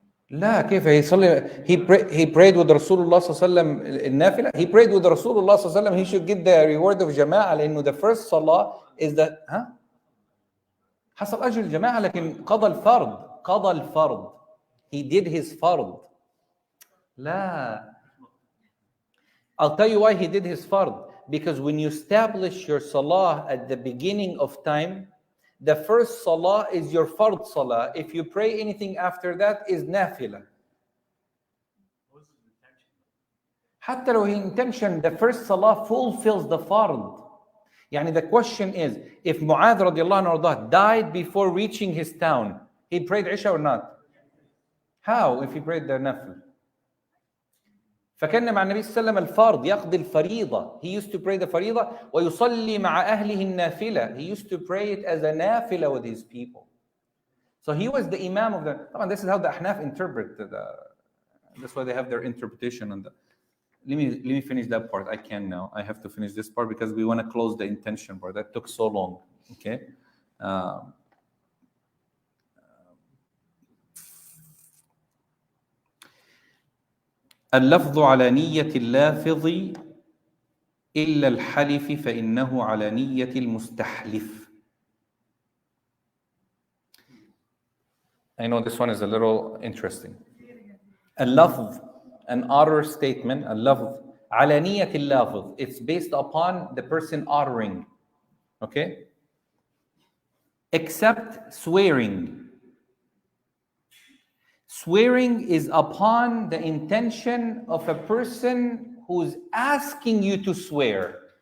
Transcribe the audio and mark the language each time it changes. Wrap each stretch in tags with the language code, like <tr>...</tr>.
<ar>لا كيف يصلي</ar> <en>he prayed with Rasulullah</en> <ar>صلى الله عليه وسلم النافلة.</ar> <en>He prayed with Rasulullah</en> <ar>صلى الله عليه وسلم.</ar> <en>He should get the reward of جماعة, لأنه the first salah is that</en> <ar>حصل أجر الجماعة, لكن قضى الفرض.</ar> <en>He did his فرض.</en> <ar>لا.</ar> <en>I'll tell you why he did his fard. Because when you establish your salah at the beginning of time, the first salah is your fard salah. If you pray anything after that is nafila.</en> <ar>حتى لو هي</ar> <en>intention, the first salah fulfills the fard. يعني the question is, if Mu'adh radiallahu anhu died before reaching his town, he prayed Isha or not? How if he prayed the nafil?</en> <ar>فكان مع النبي صلى الله عليه وسلم الفرض يقضي الفريضة.</ar> <en>He used to pray the فريضة</en> <ar>ويصلي مع أهله النافلة.</ar> <en>He used to pray it as a nafila with his people. So he was the imam of the. This is how the Ahnaf interpret that's why they have their interpretation on that. Let me finish that part. I can now. I have to finish this part because we want to close the intention part. That took so long. Okay.</en> <ar>اللفظ على نية اللافظ إلا الحلف فإنه على نية المستحلف.</ar> <en>I know this one is a little interesting.</en> <ar>اللفظ,</ar> <en>an utter statement,</en> <ar>اللفظ على نية اللافظ.</ar> <en>It's based upon the person uttering. Okay? Except swearing. Swearing is upon the intention of a person who's asking you to swear.</en>